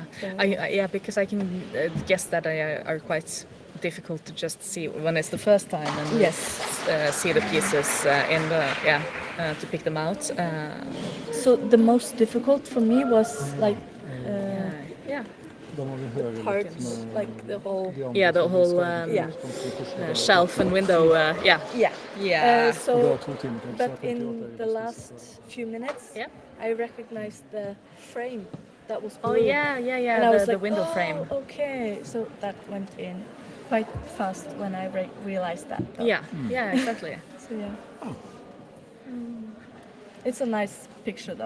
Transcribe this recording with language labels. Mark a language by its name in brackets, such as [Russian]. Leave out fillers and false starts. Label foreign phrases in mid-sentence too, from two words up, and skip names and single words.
[English] So- because I can guess that they are quite difficult to just see when it's the first time and Yes. see the pieces in the to pick them out. So the most difficult for me was like Yeah, [Norwegian] Da må vi høre litt [English] parts, [Norwegian] med [English] like the whole. [Norwegian] de andre [English] Yeah, the [Norwegian] som [English] whole, [Norwegian] skal- [English] yeah. shelf and window. Yeah, Yeah. yeah. [Norwegian] Og det [English] So, [Norwegian] er 2 timer til, så jeg [English] but [Norwegian] tenker [English] in [Norwegian] at [English] the [Norwegian] jeg [English] last few minutes, Yeah. I recognized the frame that was Oh blue. yeah, And I was the like, window oh, frame. okay. So that went in quite fast when I realized that. though. Yeah, yeah, exactly. So yeah. It's a nice picture though.